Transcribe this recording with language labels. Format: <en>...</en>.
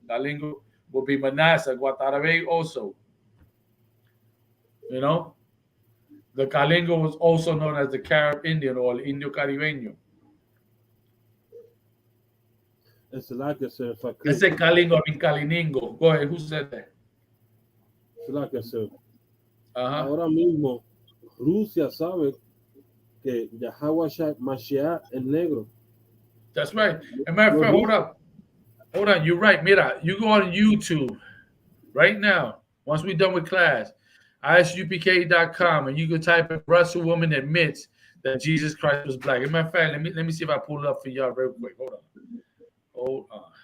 <en>Calingo would be Manasseh, Guatarabey also. The Calingo was also known as the Carib Indian or Indio Caribeño. It's like I said, if I could. I said Calingo, I mean Caliningo. Go ahead, who said that? It's like I said. Uh-huh.</en> <es>Ahora mismo, Rusia sabe que Yahweh Mashiach es negro.</es> <en>That's right. And matter of fact, hold on. You're right. Mira, you go on YouTube right now. Once we're done with class, isupk.com, and you can type in Russell woman admits that Jesus Christ was black. As a matter of fact, let me see if I pull it up for y'all real quick. Hold on.</en>